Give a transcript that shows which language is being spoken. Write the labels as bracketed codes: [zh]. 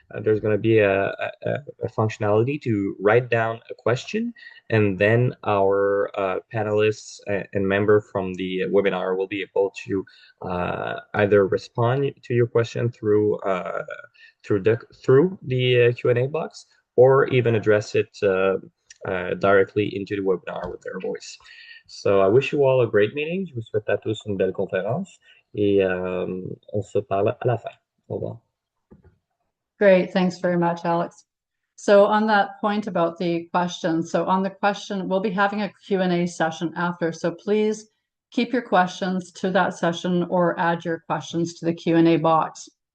[en] There's going to be a functionality to write down a question, and then our panelists and member from the webinar will be able to either respond to your question through the Q&A box, or even address it directly into the webinar with their voice. So I wish you all a great meeting. [fr] Je vous souhaite à tous une belle conférence et on se parle à la fin. Au revoir. [en] Great, thanks very much, Alex. So on that point about the question, so on the question, we'll be having a Q&A session after, so please keep your questions to that session or add your questions to the Q&A box.